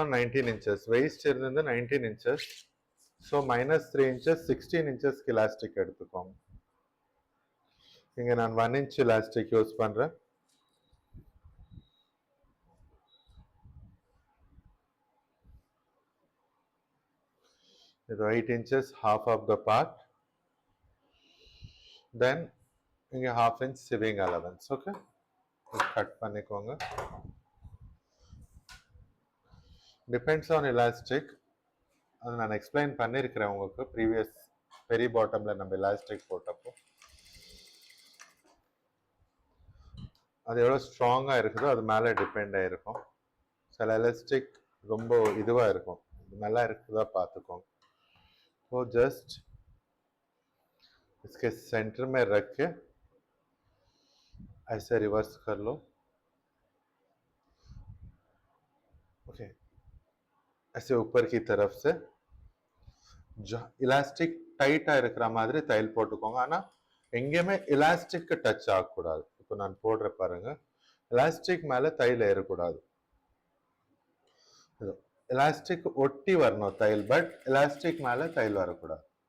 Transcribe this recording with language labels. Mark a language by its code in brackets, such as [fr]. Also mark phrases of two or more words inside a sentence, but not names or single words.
[en] 19 inches waist 19 inches so -3 inches 16 inches [hi] की इलास्टिक [ta] எடுத்துக்கோங்க இங்க நான் 1 [en] inch elastic [ta] யூஸ் பண்றேன் இது [en] 8 inches half of the part then [ta] இங்க [en] half inch sewing allowance okay [ta] கட் பண்ணிக்கோங்க [en] depends on elastic [ta] அது நான் எக்ஸ்பிளைன் பண்ணியிருக்கிறேன் உங்களுக்கு ப்ரீவியஸ் பெரி பாட்டம்ல நம்ம எலாஸ்டிக் போட்டப்போ அது எவ்வளோ ஸ்ட்ராங்காக இருக்குதோ அது மேலே டிபெண்ட் ஆகிருக்கும் சில எலாஸ்டிக் ரொம்ப இதுவாக இருக்கும் நல்லா இருக்குதா பார்த்துக்கோங்க [hi] तो जस्ट इसके सेंटर में रख के ऐसे रिवर्स कर लो ओके ऐसे ऊपर की तरफ से [ta] இலாஸ்டிக் டைட்டா இருக்கிற மாதிரி தையல் போட்டுக்கோங்க. ஆனா எங்கேயுமே எலாஸ்டிக் டச் ஆகக்கூடாது. இப்போ நான் போடுற பாருங்க, எலாஸ்டிக் மேல தையல் ஏறக்கூடாது. எலாஸ்டிக் ஒட்டி வரணும் தையல், பட் எலாஸ்டிக் மேல தையல் வரக்கூடாது.